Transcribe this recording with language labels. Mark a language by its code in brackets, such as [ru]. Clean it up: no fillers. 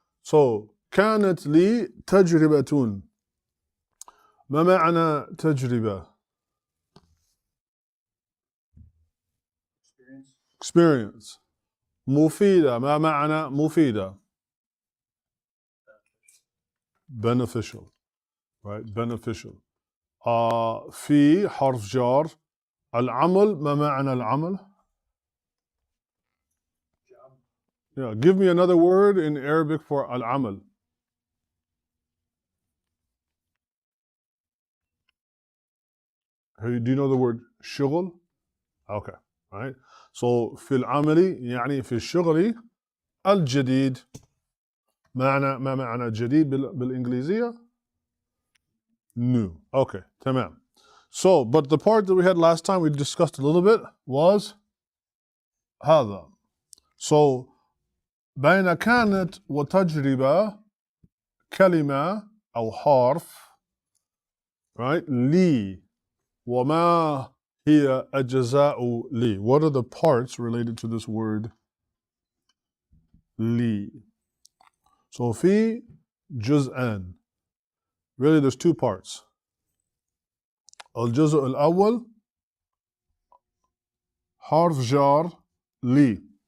[ar] So كانت لي تجربة. ما معنى تجربة؟ Experience. مفيدة. ما معنى مفيدة؟ [en] Beneficial. Right? Beneficial. [ar] في حرف جار. العمل، ما معنى العمل؟ [en] Yeah, give me another word in Arabic for al-amal. Do you know the word شغل? Okay, right. [ar] So في العمل يعني في الشغل الجديد. ما معنى جديد بالإنجليزية؟ New. [en] Okay, تمام. So, but the part that we had last time we discussed a little bit was هذا. [ar] So, بين كانت وتجربة كلمة أو حرف, right? لي. وما هي أجزاء لي? [en] What are the parts related to this word لي? [ar] So, في جزءان. [en] Really, there's two parts. [ar] الجزء الأول حرف جار لي.